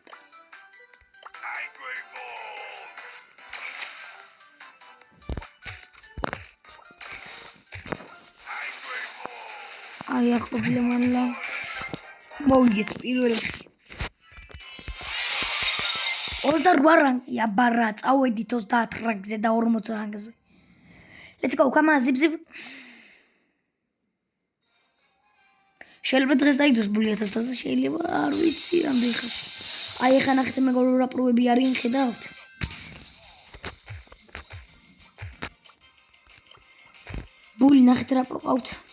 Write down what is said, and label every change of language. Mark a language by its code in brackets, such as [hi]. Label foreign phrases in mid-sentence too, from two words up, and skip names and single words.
[ka] აი ახლა მანლა მოვიგეთ პირველი 28 რანგია ბარა, წავედით 30 რანგზე და 40 რანგზე. [en] Let's go, come on, zip zip. [ka] შეიძლება დღეს დაიდოს 1000-ზე, შეიძლება არ ვიცი რამდენი ხანში. აი ახლა ნახეთ მეგობრებო რა პროები არიან, ხედავთ? ბული ნახეთ რა პროყავთ.